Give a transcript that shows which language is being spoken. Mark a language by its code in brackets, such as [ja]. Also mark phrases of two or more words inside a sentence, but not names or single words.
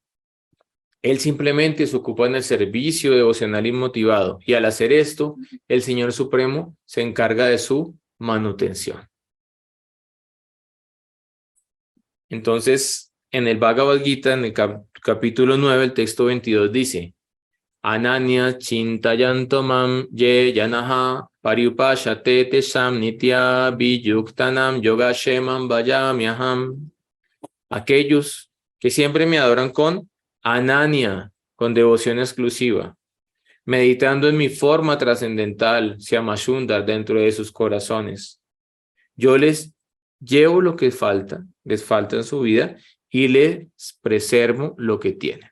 [es] Él simplemente se ocupa en el servicio devocional inmotivado y al hacer esto, el Señor Supremo se encarga de su manutención. Entonces, en el Bhagavad Gita, en el capítulo 9, el texto 22 dice, [sa] अनन्याः चिन्तयन्तो माम् ये जनाः पर्युपासते तेषाम् नित्य अभियुक्तानाम् योगक्षेमम् वहाम्यहम्. [es] Aquellos que siempre me adoran con Ananya, con devoción exclusiva, meditando en mi forma trascendental, Syamashundar, dentro de sus corazones. Yo les llevo lo que les falta en su vida y les preservo lo que tienen.